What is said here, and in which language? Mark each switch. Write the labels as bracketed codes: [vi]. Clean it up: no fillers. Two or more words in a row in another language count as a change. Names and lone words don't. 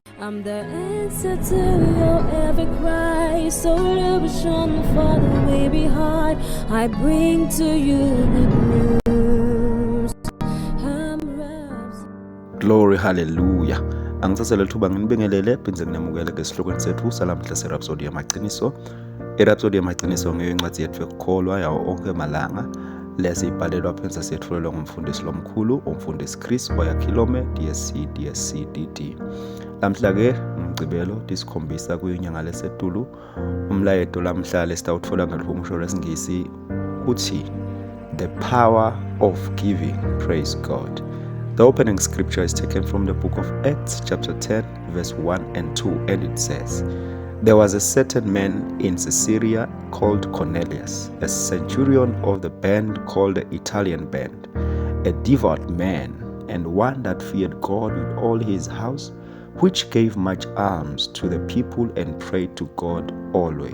[en] I'm the answer to your every cry. So illusion for the way behind. I bring to you good news. Glory, hallelujah. [ss] Angisasele lithuba nginibingelele phinze nginamukele ngesihlokweni sethu salamhla serhapsody yamaqiniso. Irhapsody yamaqiniso ngeyoncwadi yethu yokukholwa yawo onke amalanga lesiyibhalelwa phansi siyethulelwa ngumfundisi lomkhulu umfundisi Chris Oyakhilome DSc DD. Lamhla ke ngicibelo disikhombisa kuyinyanga lesetulu. Umlayeto lamhla lesitawutfola ngalihumusholo lwesingisi uthi [en] the power of giving. Praise God. The opening scripture is taken from the book of Acts chapter 10 verse 1 and 2, and it says, there was a certain man in Caesarea called Cornelius, a centurion of the band called the Italian band, a devout man, and one that feared God with all his house, which gave much alms to the people and prayed to God always.